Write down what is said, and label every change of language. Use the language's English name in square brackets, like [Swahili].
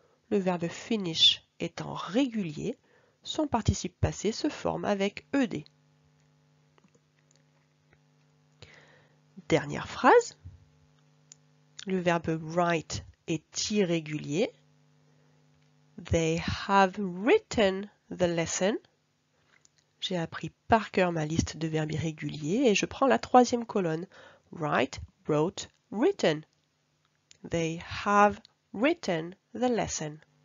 [French] Le verbe finish étant régulier, son participe passé se forme avec ED. Dernière phrase. Le verbe write est irrégulier. [English] They have written the lesson. [French] J'ai appris par cœur ma liste de verbes irréguliers et je prends la troisième colonne. [English] Write, wrote, written. They have written the lesson.